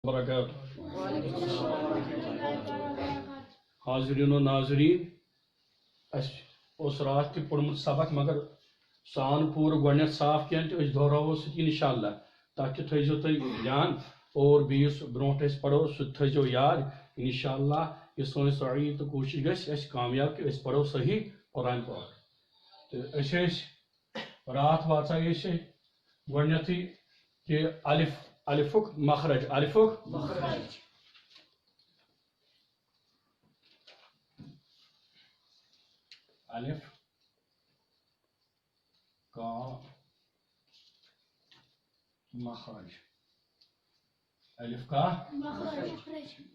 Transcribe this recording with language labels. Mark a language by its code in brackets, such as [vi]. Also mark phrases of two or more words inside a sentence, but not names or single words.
[ks] حاضرین و ناظرین اس رات تہ پورمت سبق مگر سان پور گۄڈنیٚتھ صاف کینٛہہ تہِ أسۍ دہراوو سُہ انشاءاللہ تتھ تہِ تھٲیزیو تُہۍ دھیان اور بیٚیہِ برونٛٹھ أسۍ پرو سُہ تہِ تھٲیزیو یاد انشاءاللہ یہِ سٲنۍ سعی تہٕ کوٗشش گژھِ أسۍ کامیاب کہِ أسۍ پرو صحیح قرآن پاک تہٕ أسۍ ٲسۍ راتھ واژاے أسۍ گۄڈنیٚتھٕے کہِ الفُک مخرج [ur] الف کا مخرج الف کا مخرج